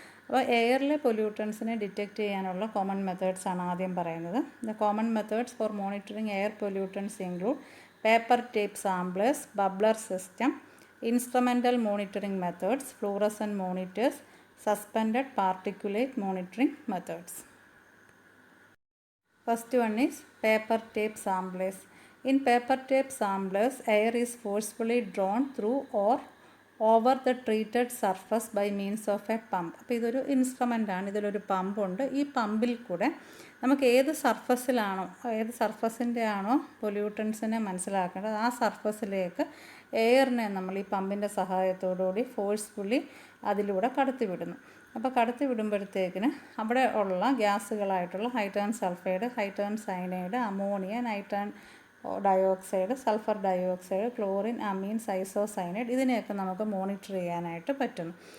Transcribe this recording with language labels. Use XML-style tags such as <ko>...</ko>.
<ml>അപ്പോൾ എയറിലെ പൊല്യൂട്ടൻസിനെ ഡിറ്റക്റ്റ് ചെയ്യാനുള്ള common methods ആണ് ആദ്യം പറയുന്നത്.</ml> <en>The common methods for monitoring air pollutants include paper tape samplers, bubbler system, instrumental monitoring methods, fluorescent monitors, suspended particulate monitoring methods. First one is paper tape samplers. In paper tape samplers, air is forcefully drawn through or over the treated surface by means of a pump.</en> <ml>അപ്പോൾ ഇതൊരു instrument ആണ്, ഇതിലൊരു പമ്പുണ്ട്. ഈ പമ്പിൽ കൂടെ നമുക്ക് ഏത് സർഫസിൻ്റെ ആണോ പൊല്യൂട്ടൻസിനെ മനസ്സിലാക്കേണ്ടത് ആ സർഫസിലേക്ക് എയറിനെ നമ്മൾ ഈ പമ്പിൻ്റെ സഹായത്തോടുകൂടി ഫോഴ്സ്ഫുള്ളി അതിലൂടെ കടത്തിവിടുന്നു. അപ്പോൾ കടത്തി വിടുമ്പോഴത്തേക്കിന് അവിടെ ഉള്ള ഗ്യാസുകളായിട്ടുള്ള hydrogen sulphide, hydrogen cyanide, ammonia, nitrogen dioxide, sulphur dioxide, chlorine, amines, isocyanide ഇതിനെയൊക്കെ നമുക്ക് മോണിറ്റർ ചെയ്യാനായിട്ട് പറ്റുന്നു.</ml>